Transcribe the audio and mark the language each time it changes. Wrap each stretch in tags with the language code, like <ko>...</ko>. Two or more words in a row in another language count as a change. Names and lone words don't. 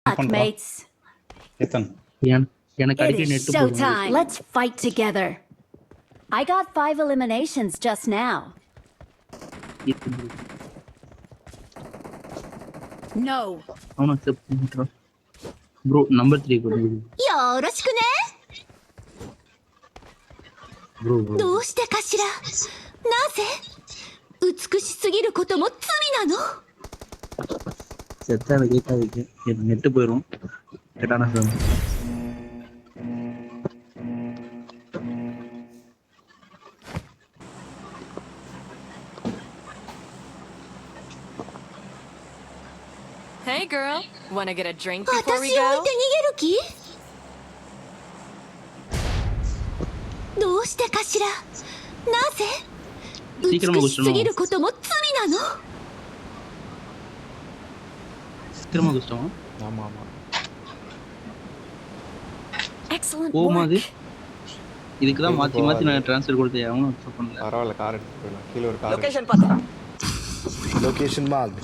<en>mates.</en> <ta>எத்தன் எனக்கு</ta> <en>It</en> <ta>அடிக்கடி</ta> <en>is</en> <ta>நெட் போடுங்க.</ta> <en>showtime. Let's fight together. I got 5 eliminations just now. No.</en> <ta>அவன அக்செப்ட் பண்றா.</ta> <en>bro number</en> <ta>3 கொடு.</ta> <ja>よろしくね。</ja> <ta>ப்ரோ</ta> <ja>どうしてかしら。なぜ美しすぎることも罪なの。</ja> <ta>செத்தா கேட்காதீங்க. எனக்கு நெட் போயிடும். கேட்டானா சார்.</ta> <en>Hey girl, wanna get a drink before we</en> <ja>私を置い</ja> <en>go?</en> <ja>て逃げる気。どうしてかしら。なぜ美しすぎることも罪なの。</ja> <ta>திரும்ப கஷ்டமா? ஆமா ஆமா</ta> <en>Excellent</en> <ta>ஓமா அது.</ta> <en>work.</en> <ta>இதுக்கு தான் மாத்தி மாத்தி நான் ட்ரான்ஸ்ஃபர் கொடுத்தேன். அவனும் அக்செப்ட் பண்ணல. பரவாயில்ல கார் எடுத்து போயிடலாம் கீழே ஒரு கார் லொகேஷன் பாத்து</ta> <en>location mark</en>